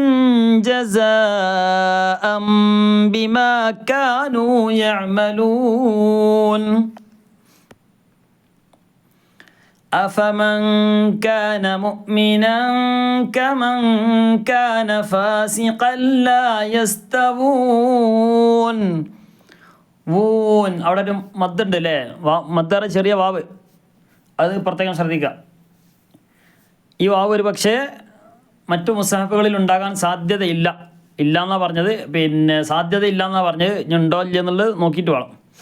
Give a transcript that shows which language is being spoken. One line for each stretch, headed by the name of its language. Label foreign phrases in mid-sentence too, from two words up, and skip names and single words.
Arabic: جزاء بما كانوا يعملون أفمن كان مؤمنا كمن كان فاسقا لا يستوون.
Malayalam: വൂൻ അവിടെ ഒരു മദ്ദുണ്ട് അല്ലേ, മദ്ദറ ചെറിയ വാവ്, അത് പ്രത്യേകം ശ്രദ്ധിക്കുക. ഈ വാവ് ഒരു പക്ഷേ മറ്റു മുസ്ഹഫുകളിൽ ഉണ്ടാകാൻ സാധ്യതയില്ല, ഇല്ല എന്നാണ് പറഞ്ഞത്. പിന്നെ സാധ്യതയില്ല എന്നാണ് പറഞ്ഞത്, ഇനി ഉണ്ടോ ഇല്ല എന്നുള്ളത് നോക്കിയിട്ട് വേണം.